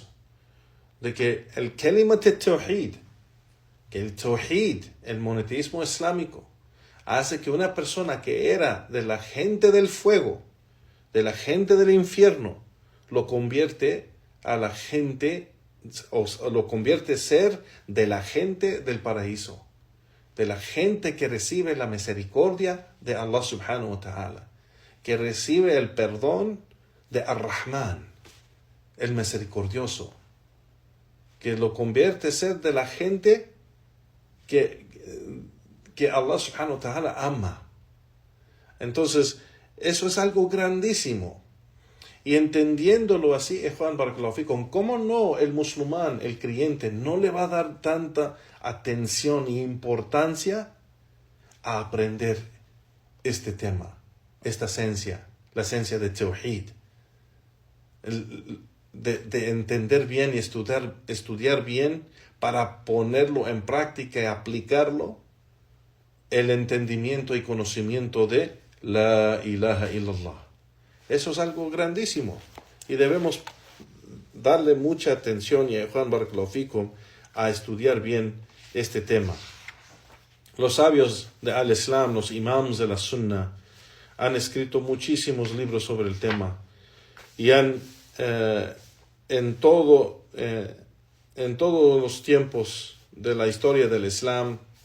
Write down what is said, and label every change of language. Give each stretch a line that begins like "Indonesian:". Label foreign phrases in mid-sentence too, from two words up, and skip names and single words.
Spanish: De que el
Arabic: كلمة التوحيد,
Spanish: que el tawhid, el monoteísmo islámico, hace que una persona que era de la gente del fuego, de la gente del infierno, lo convierte a la gente, o lo convierte a ser de la gente del paraíso, de la gente que recibe la misericordia de
Arabic: الله سبحانه وتعالى,
Spanish: que recibe el perdón de Ar-Rahman, el misericordioso, que lo convierte a ser de la gente que
Arabic: الله سبحانه وتعالى
Spanish: ama. Entonces, eso es algo grandísimo. Y entendiéndolo así, Juan
Arabic: بارك الله فيكم,
Spanish: ¿cómo no el musulmán, el creyente, no le va a dar tanta atención e importancia a aprender este tema, esta esencia, la esencia de Tawhid? De entender bien y estudiar bien para ponerlo en práctica y aplicarlo, el entendimiento y conocimiento de
Arabic: لا إله إلا الله.
Spanish: Eso es algo grandísimo y debemos darle mucha atención, y Juan
Arabic: بارك الله فيكم,
Spanish: a estudiar bien este tema. Los sabios de al-Islam, los imams de la Sunna, han escrito muchísimos libros sobre el tema y han en todos los tiempos de la historia del Islam,